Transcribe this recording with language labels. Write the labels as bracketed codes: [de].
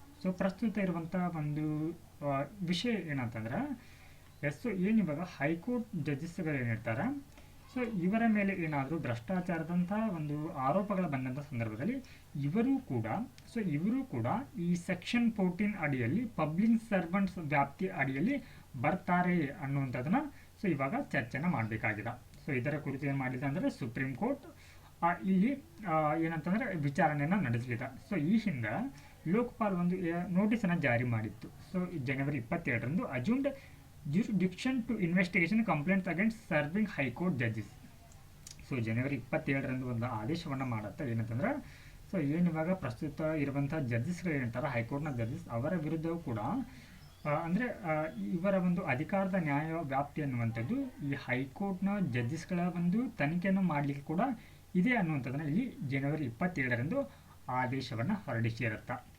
[kn] So ಪ್ರಸ್ತುತ ಇರುವಂಥ ಒಂದು ವಿಷಯ ಏನಂತಂದ್ರೆ ಸೊ ಏನಿವಾಗ ಹೈಕೋರ್ಟ್ ಜಡ್ಜಸ್ಗಳು ಏನಿರ್ತಾರೆ, ಸೊ ಇವರ ಮೇಲೆ ಏನಾದರೂ ಭ್ರಷ್ಟಾಚಾರದಂಥ ಒಂದು ಆರೋಪಗಳು ಬಂದಂಥ ಸಂದರ್ಭದಲ್ಲಿ ಇವರು ಕೂಡ ಈ ಸೆಕ್ಷನ್ 14 ಅಡಿಯಲ್ಲಿ ಪಬ್ಲಿಕ್ ಸರ್ವೆಂಟ್ಸ್ ವ್ಯಾಪ್ತಿ ಅಡಿಯಲ್ಲಿ ಬರ್ತಾರೆ ಅನ್ನುವಂಥದ್ದನ್ನ ಸೊ ಇವಾಗ ಚರ್ಚೆನ ಮಾಡಬೇಕಾಗಿದೆ. ಸೊ ಇದರ ಕುರಿತು ಏನು ಮಾಡಿದೆ ಅಂದರೆ ಸುಪ್ರೀಂ ಕೋರ್ಟ್ ಇಲ್ಲಿ ಏನಂತಂದರೆ ವಿಚಾರಣೆಯನ್ನು ನಡೆಸಲಿದೆ. ಸೊ ಈ ಹಿಂದೆ ಲೋಕಪಾಲ್ ಒಂದು ನೋಟಿಸನ್ನು ಜಾರಿ ಮಾಡಿತ್ತು. So January 27ರಂದು [en] Assumed jurisdiction to investigation complaints against serving high-court judges. [kn] So ಜನವರಿ 27ರಂದು ಒಂದು ಆದೇಶವನ್ನು ಮಾಡುತ್ತೆ. ಏನಂತಂದ್ರೆ ಸೊ ಏನಿವಾಗ ಪ್ರಸ್ತುತ ಇರುವಂಥ ಜಡ್ಜಸ್ಗಳು ಏನಂತಾರೆ, ಹೈಕೋರ್ಟ್ನ ಜಡ್ಜಸ್ ಅವರ ವಿರುದ್ಧವೂ ಕೂಡ ಅಂದರೆ ಇವರ ಒಂದು ಅಧಿಕಾರದ ನ್ಯಾಯ ವ್ಯಾಪ್ತಿ ಅನ್ನುವಂಥದ್ದು ಈ ಹೈಕೋರ್ಟ್ನ ಜಡ್ಜಸ್ಗಳ ಒಂದು ತನಿಖೆಯನ್ನು ಮಾಡಲಿಕ್ಕೆ ಕೂಡ ಇದೆ ಅನ್ನುವಂಥದ್ದನ್ನು ಇಲ್ಲಿ ಜನವರಿ 27ರಂದು ಆದೇಶವನ್ನು ಹೊರಡಿಸಿರುತ್ತೆ.